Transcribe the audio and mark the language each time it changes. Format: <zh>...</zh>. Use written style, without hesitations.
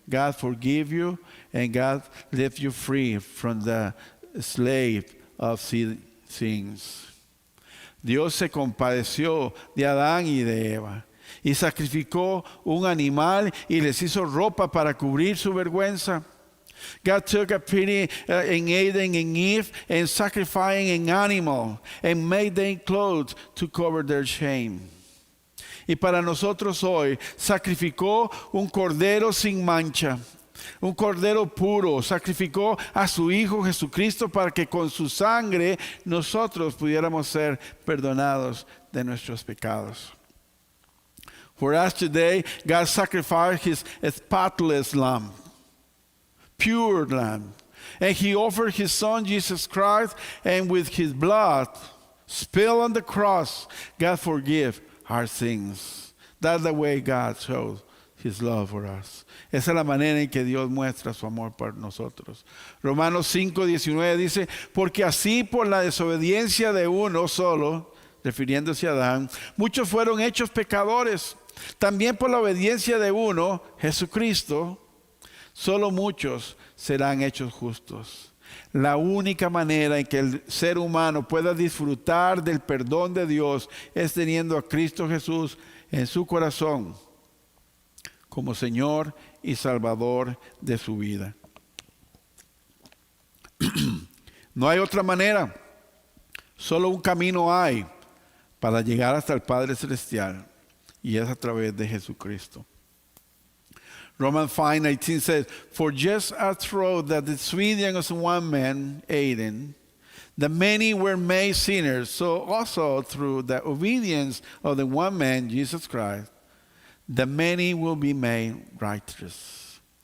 <en>God forgive you and God left you free from the slave of sins.</en> <es>Dios se compadeció de Adán y de Eva y sacrificó un animal y les hizo ropa para cubrir su vergüenza.</es> <en>God took a pity in Adam and Eve and sacrificing an animal and made them clothes to cover their shame.</en> <es>Y para nosotros hoy sacrificó un cordero sin mancha, un cordero puro, sacrificó a su Hijo Jesucristo para que con su sangre nosotros pudiéramos ser perdonados de nuestros pecados.</es> <en>For us today, God sacrificed His spotless lamb, pure lamb. And He offered His Son, Jesus Christ, and with His blood spilled on the cross, God forgive our sins. That's the way God shows His love for us.</en> <es>Esa es la manera en que Dios muestra su amor por nosotros. Romanos 5:19 dice, porque así por la desobediencia de uno solo, refiriéndose a Adán, muchos fueron hechos pecadores. También por la obediencia de uno, Jesucristo, solo muchos serán hechos justos. La única manera en que el ser humano pueda disfrutar del perdón de Dios es teniendo a Cristo Jesús en su corazón como Señor y Salvador de su vida. No hay otra manera. Solo un camino hay para llegar hasta el Padre Celestial y es a través de Jesucristo.</es> <en>Romans 5:19 says, for just as through the disobedience of one man, Adam, the many were made sinners, so also through the obedience of the one man, Jesus Christ, the many will be made righteous.</en>